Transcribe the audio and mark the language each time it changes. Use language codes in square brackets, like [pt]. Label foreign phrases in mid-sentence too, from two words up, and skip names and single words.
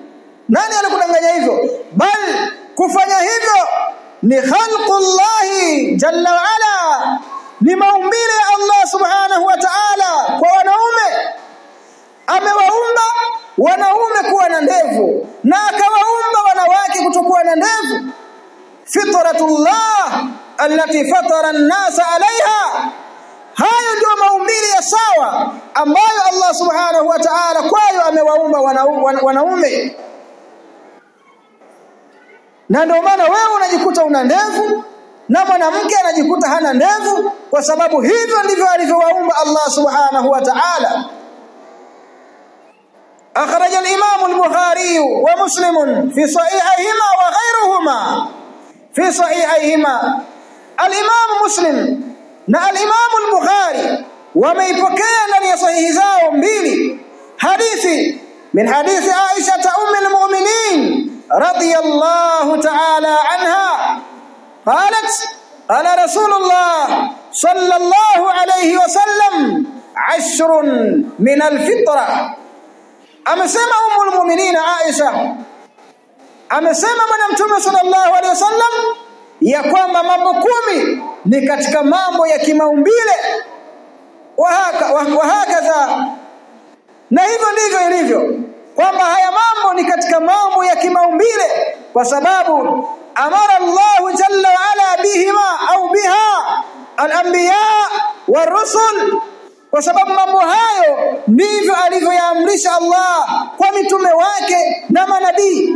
[sw] Nani alikudanganya hivyo? Bal kufanya hivyo ni [ar] خلق الله جل وعلا, [sw] ni maumbile ya Allah [ar] سبحانه وتعالى [sw] kwa wanaume. Amewaumba wanaume kuwa na ndevu na akawaumba wanawake kutokuwa na ndevu. [ar] فطرة الله التي فطر الناس عليها, [sw] hayo ndio maumbile ya sawa ambayo Allah [ar] سبحانه وتعالى [sw] kwayo amewaumba wanaume. Na ndio maana wewe unajikuta una ndevu na mwanamke anajikuta hana ndevu, kwa sababu hivyo ndivyo alivyowaumba Allah [ar] سبحانه وتعالى. أخرج الإمام البخاري ومسلم في صحيحيهما وغيرهما في صحيحيهما. الإمام مسلم na الإمام البخاري [sw] wameipokea ndani ya sahihi zao mbili hadithi [ar] من حديث عائشة أم المؤمنين رضي الله تعالى عنها قالت قال رسول الله صلى الله عليه وسلم عشر من الفطرة. [sw] Amesema [ar] أم المؤمنين [sw] Aisha, amesema bwana Mtume [ar] صلى الله عليه وسلم [sw] ya kwamba mambo 10 ni katika mambo ya kimaumbile, wahakadha. Na hivyo ndivyo ilivyo kwamba haya mambo ni katika mambo ya kimaumbile, kwa sababu [ar] أمر الله جل وعلا بهما أو بها الأنبياء والرسل, [sw] kwa sababu mambo hayo ndivyo alivyoyaamrisha Allah kwa mitume wake na manabii.